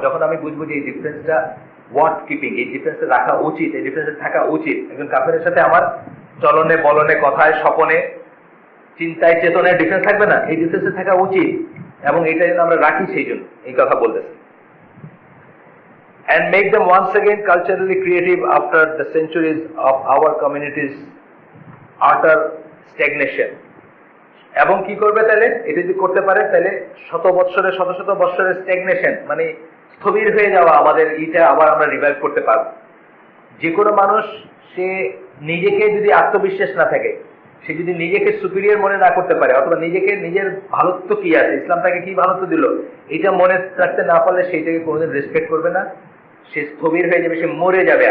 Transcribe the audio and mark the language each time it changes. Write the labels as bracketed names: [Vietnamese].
[Bangla] যখন আমি বুঝবো যে এই ডিফারেন্সটা ওয়ার্থ কিপিং, এই ডিফারেন্সটা রাখা উচিত, এই ডিফারেন্সটা থাকা উচিত। একজন কাফেরের সাথে আমার চলনে বলনে কথায় স্বপনে চিন্তায় চেতনায় ডিফারেন্স থাকবে না, এই ডিফারেন্সে থাকা উচিত এবং এটা যেন আমরা রাখি, সেই জন্য এই কথা বলতেছে। [English] And make them once again culturally creative after the centuries of our community's utter stagnation. [Bangla] এবং কি করবে তাহলে? এটা যদি করতে পারে তাহলে শত বৎসরের স্ট্যাগনেশন, মানে স্থবির হয়ে যাওয়া আমাদের এটা আবার আমরা রিভাইভ করতে পারবো। যে কোনো মানুষ সে নিজেকে যদি আত্মবিশ্বাস না থাকে, সে যদি নিজেকে সুপিরিয়র মনে না করতে পারে, অথবা নিজেকে নিজের ভালোত্ব কি আছে, ইসলাম তাকে কি ভালোত্ব দিল, এটা মনে রাখতে না পারলে সেইটাকে কোনোদিন রেসপেক্ট করবে না, সে স্থবির হয়ে যাবে, সে মরে যাবে।